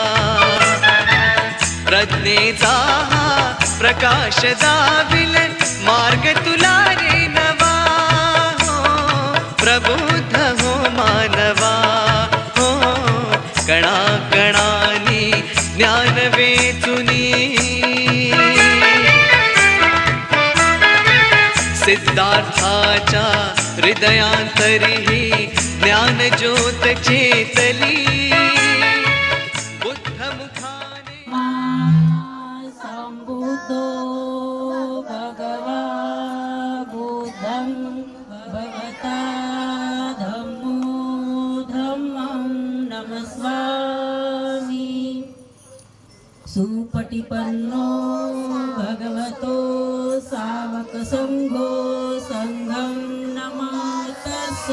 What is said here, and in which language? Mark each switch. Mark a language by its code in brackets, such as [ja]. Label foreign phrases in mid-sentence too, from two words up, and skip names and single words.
[mr] प्रज्ञेचा हा प्रकाश दाविल मार्ग तुला रे नवा। हो प्रबुद्ध हो मानवा, हो कणा कणानी ज्ञान वेचुनी सिद्धार्थाच्या हृदयांतरी ज्ञान ज्योत चेतली, बुद्ध मुखाने [pi] संबुद्धो भगवा बुद्धं भगवता धम्मो धम्मं नमस्वामि। सुपटिपन्नो भगवतो सावक संघो संघं नमामि।